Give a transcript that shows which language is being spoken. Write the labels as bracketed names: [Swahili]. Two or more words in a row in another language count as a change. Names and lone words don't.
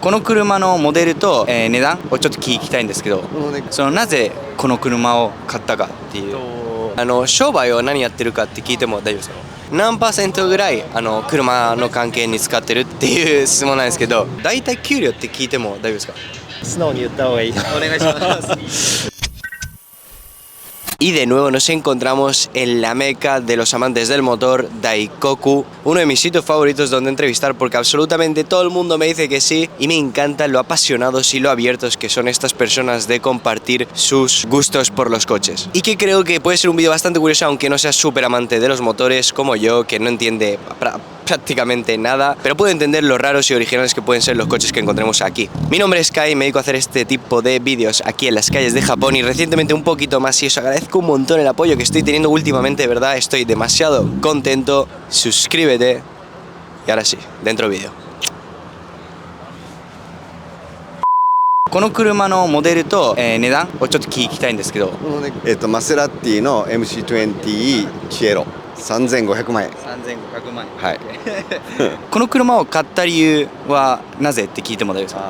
[Japanese] この車のモデルと、値段をちょっと聞きたいんですけど、なぜこの車を買ったかっていう。商売を何やってるかって聞いても大丈夫ですか？何%ぐらい車の関係に使ってるっていう質問なんですけど、大体給料って聞いても大丈夫ですか？素直に言った方がいい。お願いします。 [Spanish] Y de nuevo nos encontramos en la meca de los amantes del motor, Daikoku, uno de mis sitios favoritos donde entrevistar porque absolutamente todo el mundo me dice que sí y me encantan lo apasionados y lo abiertos que son estas personas de compartir sus gustos por los coches. Y que creo que puede ser un vídeo bastante curioso aunque no seas súper amante de los motores como yo, que no entiende prácticamente nada, pero puedo entender los raros y originales que pueden ser los coches que encontremos aquí. Mi nombre es Kai y me dedico a hacer este tipo de vídeos aquí en las calles de Japón y recientemente un poquito más y os agradezco un montón el apoyo que estoy teniendo últimamente, de verdad estoy demasiado contento. Suscríbete y ahora sí, dentro vídeo. [Japanese] この車のモデルと、値段をちょっと聞きたいんですけど、マセラティの MC20 チエロ3500万円。 3500万円。はい。この車を買った理由はなぜって聞いても大丈夫ですか？